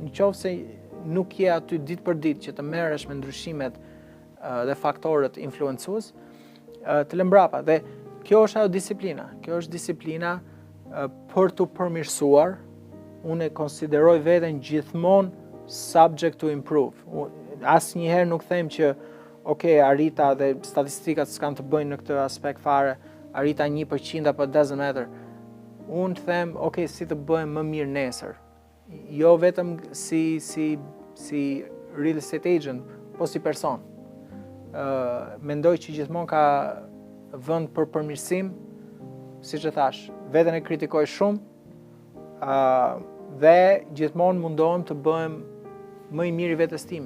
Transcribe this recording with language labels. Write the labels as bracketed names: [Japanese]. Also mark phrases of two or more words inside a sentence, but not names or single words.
[Albanian] Nëse nuk je aty ditë për ditë që të merresh me ndryshimet dhe faktorët influencues, të lë mbrapa. Dhe kjo është ajo disiplina. Kjo është disiplina për të përmirësuar. Unë e konsideroj veten gjithmonë [English] subject to improve. [Albanian] Asnjëherë nuk them që arrita dhe statistikat s'kan të bëjnë në këtë aspekt fare, arrita 1% apo [English] doesn't matter. [Albanian] Unë them, si të bëhem më mirë nesër. Jo vetëm si [English] real estate agent, [Albanian] po si person. Mendoj që gjithmonë ka vend për përmirësim, siç e thash, veten e kritikoj shumë, dhe gjithmonë mundohem të bëhem më i miri vetes time.